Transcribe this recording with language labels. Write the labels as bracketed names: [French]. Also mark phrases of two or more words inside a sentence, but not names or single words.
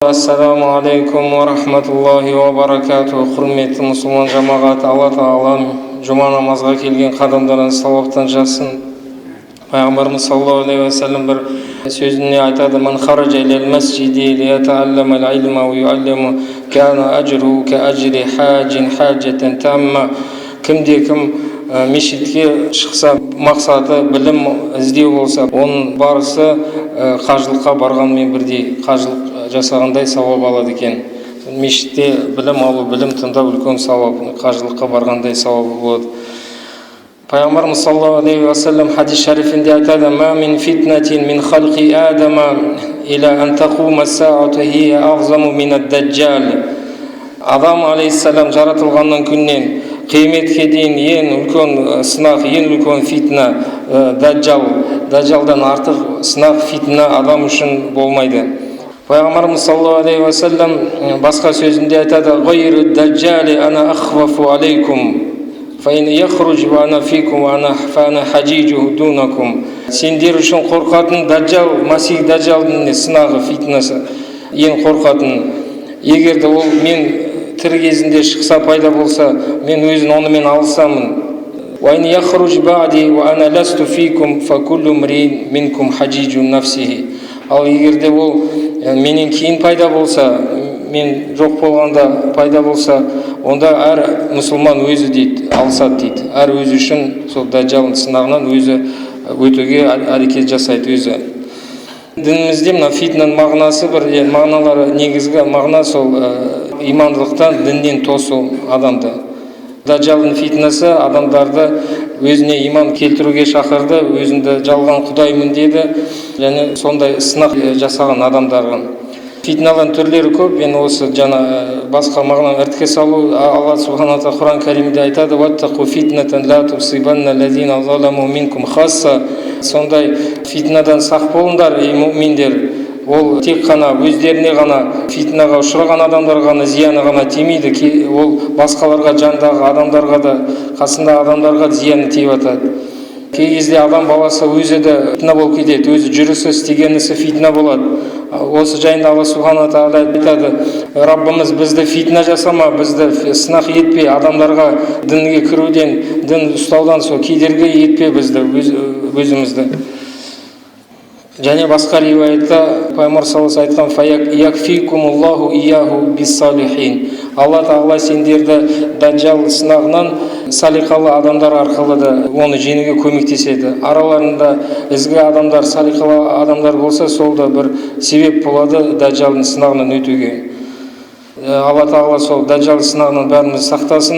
[Arabic] السلام عليكم ورحمة الله وبركاته. [Kazakh] Құрметті мұсылман жамағат, Алла Тағала жұма намазға келген қадамдарыңыз сауаптан жазсын. Пайғамбарымыз [Arabic] صلى الله عليه وسلم [Kazakh] бір сөзіне айтады: [Arabic] "من خرج إلى المسجد ليتعلم العلم ويعلم كان أجره كأجر حاج حجة تامة." [Kazakh] Кімде-кім мешітке шықса, мақсаты білім іздеу болса, оның барысы қажылыққа барғанмен бірдей, қажылық жасағандай сауап алады екен. Мешітте білім алу, білім тыңдау үлкен сауап, қажылыққа барғандай сауабы болады. [Arabic] Пайғамбарымыз صلى الله عليه وسلم [Kazakh] хадис шарифінде айтады: [Arabic] "ما من فتنة من خلق آدم إلى أن تقوم الساعة هي أعظم من الدجال." [Kazakh] Адам алейхиссалам жаратылғаннан күннен қияметке дейін ең үлкен сынақ, ең үлкен фитна даджал. Даджалдан артық сынақ, фитна адам үшін болмайды. Пайғамбарымыз [Arabic] صلى الله عليه وسلم [Kazakh] басқа сөзінде айтады: [Arabic] "غير الدجال أنا أخوف عليكم. فإن يخرج وأنا فيكم وأنا فأنا حجيجه دونكم." [Kazakh] Сендер үшін қорқатын даджал, масих даджалдың сынағы, фитнасы ең қорқатын. Егерде ол мен тірі кезінде шықса, пайда болса, мен өзін онымен алысамын. [Arabic] "وإن يخرج بعدي وأنا لست فيكم فكل امرئ منكم حجيج نفسه." [Kazakh] Ал егерде ол менен кейін пайда болса, мен жоқ болғанда пайда болса, онда әр мұсылман өзі дейді, алысады дейді. Әр өзі үшін сол даджалдың сынағынан өзі өтуге әрекет жасайды өзі. Дінімізде мына фитнаның мағынасы бір, мағыналары, негізгі мағына сол имандылықтан, діннен тосу адамды. Даджалдың фитнасы адамдарды өзіне иман келтіруге шақырды, өзінде жалған құдаймын деді, және сондай сынақ жасаған адамдарға. Фитналардың түрлері көп. Мен осы жаңа басқа мағынаны ірітке салу, Алла [Arabic] سبحانه وتعالى [Kazakh] Құран кәрімде айтады: [Arabic] "واتقوا فتنة لا تصيبن الذين ظلموا منكم خاصة." [Kazakh] Сондай фитнадан сақ болыңдар, ей муъминдер. Ол тек қана өздеріне ғана, фитнаға ұшыраған адамдарға ғана зияны ғана тимейді, ол басқаларға, жандағы адамдарға да, қасында адамдарға зияны тиіп жатады. Кей кезде адам баласы өзі де фитна болып кетеді, өзі жүрісі, істеген ісі фитна болады. Осы жайында Алла [Arabic] سبحانه وتعالى [Kazakh] айтады: "Раббымыз бізді фитна жасама, бізді сынақ етпе, адамдарға дінге кіруден, дін ұстаудан сол кедергі етпе бізді, өзімізді." Және басқа риуаятта Пайғамбар [Arabic] صلى الله عليه وسلم [Kazakh] айтқан: [Arabic] "يكفيكم الله إياه بالصالحين." [Kazakh] Алла Тағала сендерді даджал сынағынан салиқалы адамдар арқылы да оны жеңуге көмектеседі. Араларында ізгі адамдар, салиқалы адамдар болса, сол да бір себеп болады даджалдың сынағынан өтуге. Алла Тағала сол даджал сынағынан бәріміз сақтасын.